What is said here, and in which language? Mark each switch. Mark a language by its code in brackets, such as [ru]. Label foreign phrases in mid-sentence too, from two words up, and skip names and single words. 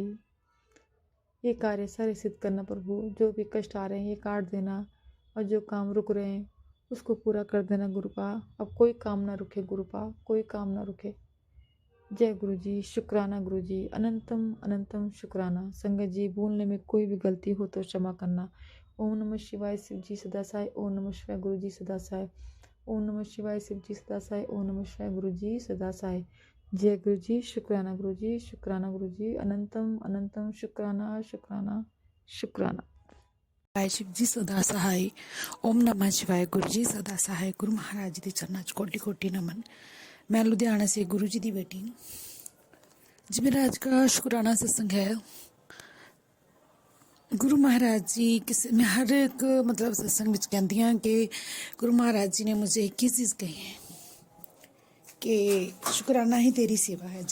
[hi] ये कार्य सारे सिद्ध करना प्रभु, जो भी कष्ट आ रहे हैं ये काट देना, और जो काम रुक रहे हैं उसको पूरा कर देना गुरुपा। अब कोई काम ना रुके गुरुपा, कोई काम ना रुके। जय गुरु जी, शुक्राना गुरु जी, अनंतम अनंतम शुक्राना। संगत जी, बोलने में कोई भी गलती हो तो क्षमा करना। ओम नमः शिवाय, शिव जी सदा साय। ओम नमः शिवाय, गुरु जी सदा साय। ओम नमः शिवाय, शिव जी सदा साय। ओम नमः शिवाय, गुरु जी सदा साय। जय गुरु जी, शुक्राना गुरु जी, शुक्राना गुरु जी, अनंतम अनंतम शुक्राना शुक्राना शुक्राना। शिवाय, शिव जी सदा सहाय। ओम नमः शिवाय, गुरु जी सदा सहाय। गुरु महाराज जी [pa] ਦੇ ਚਰਨਾਂ 'ਚ [hi] कोटि कोटि नमन। मैं लुधियाना से गुरु जी की बेटी जी। मेरा आज का शुक्राना सत्संग है। गुरु महाराज जी किसी मैं हर एक मतलब सत्संग में कहती हाँ कि गुरु महाराज जी ने मुझे एक ही चीज़ कही है कि शुक्राना ही तेरी सेवा है।